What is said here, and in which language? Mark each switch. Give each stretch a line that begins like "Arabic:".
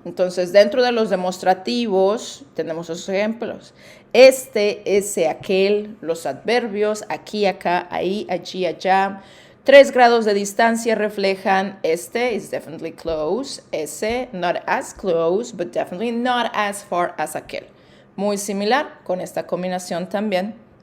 Spanish: Entonces, dentro de los demostrativos tenemos esos ejemplos. Ese, aquel, los adverbios, aquí, acá, ahí, allí, allá. 3 grados de distancia reflejan
English: este is definitely close, ese not as close, but definitely not as far as aquel.
Spanish: Muy similar con esta combinación también.